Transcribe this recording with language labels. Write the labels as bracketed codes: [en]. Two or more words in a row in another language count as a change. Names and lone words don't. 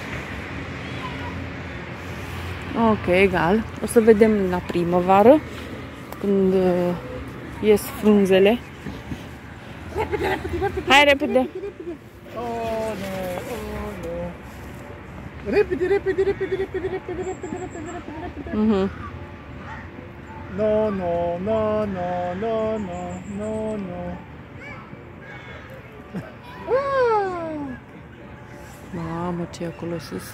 [ro] Ok, egal. O să vedem la primăvară, când ies frunzele. Hai repede! Oh, nu, oh, nu. Repede, repede, repede, repede, repede, repede, repede, repede, repede. Mhm. No, no, no, no, no, no, no, no. Mamă, ce e acolo sus.